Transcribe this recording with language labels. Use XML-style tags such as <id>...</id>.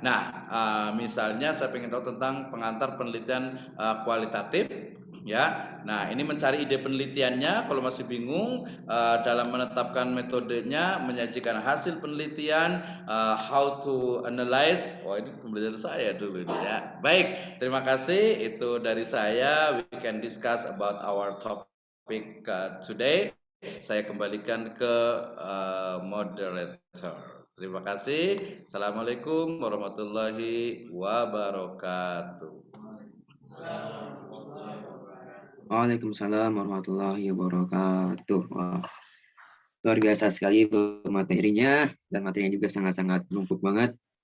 <id>Nah, misalnya saya ingin tahu tentang pengantar penelitian kualitatif ya. Nah, ini mencari ide penelitiannya. Kalau masih bingung dalam menetapkan metodenya, menyajikan hasil penelitian,</id> <en>how to analyze.</en> <id>Ini pembelajaran saya dulu ini ya. Baik, terima kasih. Itu dari saya.</id> <en>We can discuss about our topic today.</en> <id>Saya kembalikan ke moderator. Terima kasih. Assalamualaikum warahmatullahi wabarakatuh. Waalaikumsalam warahmatullahi wabarakatuh. Wah, luar biasa sekali materinya, dan materinya juga sangat-sangat numpuk banget.</id>